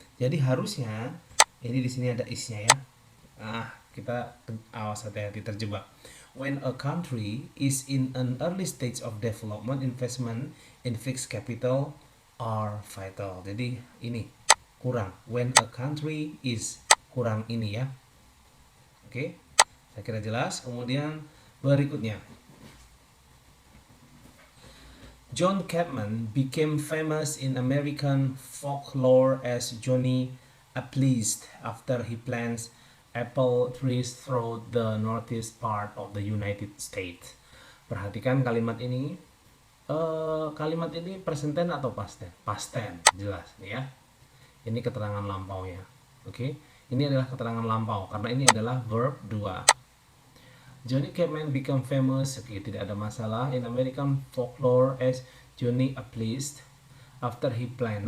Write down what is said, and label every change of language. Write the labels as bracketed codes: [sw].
[id] Jadi harusnya ini di sini ada is-nya ya. Kita awas hati-hati terjebak. [en] When a country is in an early stage of development, investment in fixed capital are vital. [id] Jadi ini kurang. [en] When a country is [id] kurang ini ya. Oke, saya kira jelas. Kemudian berikutnya, [en] John Chapman became famous in American folklore as Johnny Appleseed after he plants apple trees throughout the northeast part of the United States. [id] Perhatikan kalimat ini. Kalimat ini present tense atau past tense? Past tense, jelas ya. Ini keterangan lampaunya. Oke, ini adalah keterangan lampau karena ini adalah verb 2. [en] Johnny Chapman become famous, [id] oke, tidak ada masalah, [en] in American folklore as Johnny Appleseed after he planted.